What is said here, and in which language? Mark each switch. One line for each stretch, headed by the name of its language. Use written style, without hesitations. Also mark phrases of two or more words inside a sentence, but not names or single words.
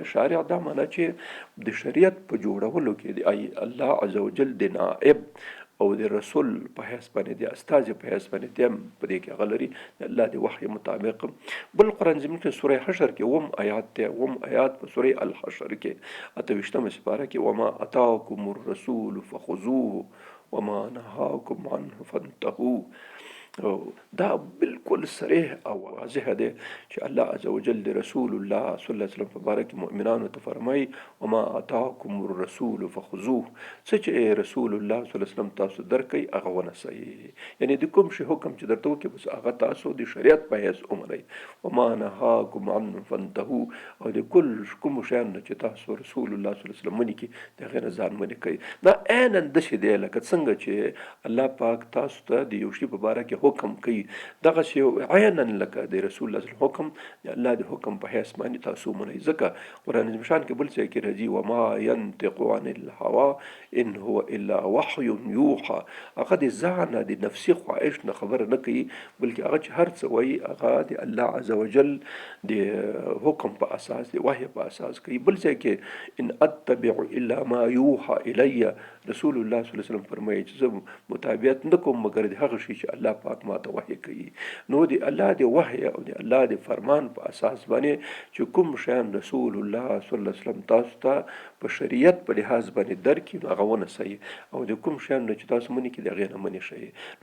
Pashto: شارع دا معنی چې د شریعت په جوړولو کې د
Arabic: الله عز وجل
Pashto: د نائب او د رسول په حیث باندې، د استازي په حیث باندې دیم په دې کې هغه لري د الله د وحي مطابق. بل قرآن زمین کې سوره حشر کې وم آیات دی، وم آیات په سوره الحشر کې 28 سپاره کې
Arabic: وما اتاکم الرسول فخذوه وما نهاکم عنه فانتهوا.
Pashto: دا بالکل صریح او واضح دی چې
Arabic: الله عز وجل
Pashto: د رسول الله
Arabic: صلی الله علیه وسلم
Pashto: په باره کې مؤمنانو ته فرمایي
Arabic: وما اتاکم الرسول فخذوه،
Pashto: څه چې رسول الله
Arabic: صلی الله علیه وسلم
Pashto: تاسو درکوي هغه ونیسئ، یعنی د کوم شي حکم چې درته وکړي بس هغه تاسو د شریعت په حیث ومنئ.
Arabic: وما نهاکم عنه فانتهوا،
Pashto: او د کوم شیان چې تاسو رسول الله
Arabic: صلی الله علیه وسلم
Pashto: منې کړي د هغې نه ځان منې کوي. دا عیناً داسې دی لکه څنګه چې الله پاک تاسو ته د یو شي په باره کې حکم کوي، دغه شی عیناً لکه د رسول الله
Arabic: صلی الله علیه وسلم
Pashto: حکم د الله د حکم په حیث باندې تاسو منئ. ځکه قرآن عظیم شان کې بل ځای کې راځي
Arabic: وما ينطق عن الهوى ان هو الا وحي يوحى،
Pashto: هغه د ځانه د نفسي خواهش نه خبره نه کوي، بلکې هغه چې هر څه وایي هغه د
Arabic: الله عز وجل
Pashto: د حکم په اساس، د وحي په اساس کوي. بل ځای کې
Arabic: ان اتبع الا ما يوحى الي،
Pashto: رسول الله
Arabic: صلی الله علیه وسلم
Pashto: فرمایي چې زه متابعت نه کوم مګر د هغه شي چې الله پاک ماته وحی کوي. نو د الله د وحی او د الله د فرمان په اساس باندې چې کوم شیان رسول الله
Arabic: صلی الله علیه وسلم
Pashto: تاسو ته په شریعت په لحاظ باندې درکړي نو هغه ونسئ، او د کوم شیان نه چې تاسو منې کړي د هغې نه منې شئ.